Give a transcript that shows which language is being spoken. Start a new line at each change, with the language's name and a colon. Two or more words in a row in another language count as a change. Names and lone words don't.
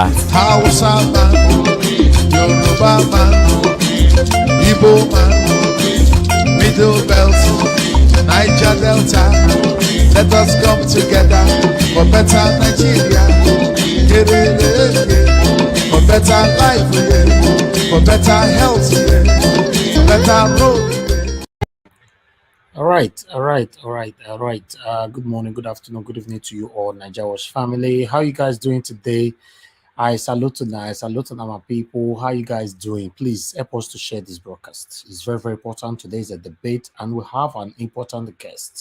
English: Hausa man, Yoruba man, Igbo man, Middle Belt, Niger Delta. Let us come together for better Nigeria, for better life, for better health, for better road. All right. Good morning, good afternoon, good evening to you all, NAIJA Watch family. How you guys doing today? I salute my people. How you guys doing? Please help us to share this broadcast. It's very, very important. Today is a debate, and we have an important guest.